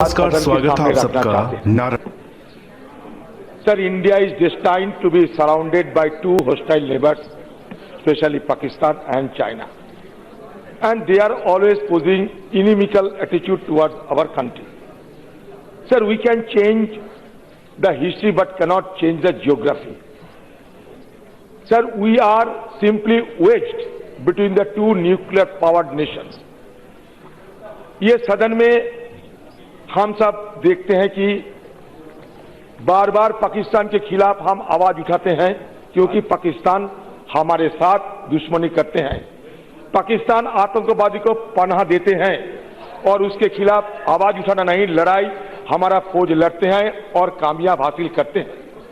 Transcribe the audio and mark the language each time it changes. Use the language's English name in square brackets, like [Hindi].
[Hindi] नमस्कार, स्वागत है आप सबका। [English] Sir, India is destined to be surrounded by two hostile neighbors, especially Pakistan and China, and they are always posing inimical attitude towards our country. Sir, we can change the history but cannot change the geography. Sir, we are simply wedged between the two nuclear-powered nations. [Hindi] ये सदन में हम सब देखते हैं कि बार बार पाकिस्तान के खिलाफ हम आवाज उठाते हैं क्योंकि पाकिस्तान हमारे साथ दुश्मनी करते हैं। पाकिस्तान आतंकवादी को पनाह देते हैं और उसके खिलाफ आवाज उठाना नहीं, लड़ाई हमारा फौज लड़ते हैं और कामयाब हासिल करते हैं।